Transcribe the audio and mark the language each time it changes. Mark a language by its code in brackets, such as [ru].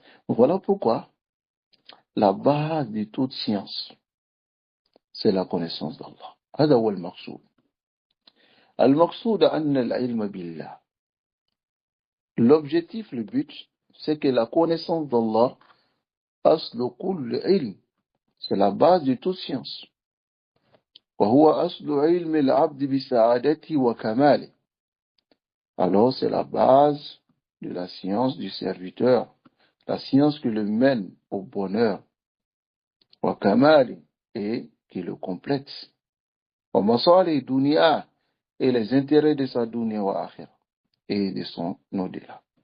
[fr] Voilà pourquoi la base de toute science, c'est la connaissance d'Allah. [ar] هذا هو المقصود. المقصود أن العلم بالله. [fr] L'objectif, le but, c'est que la connaissance d'Allah, [ar] أصل كل علم, [fr] c'est la base de toute science. [ar] وهو أصل علم العبد بسعادته وكماله. [fr] Alors c'est la base de la science du serviteur, la science qui le mène au bonheur, وكماله, et qui le complète. ومصالح dunya, et les intérêts de sa dunya wa akhira, et de son au-delà.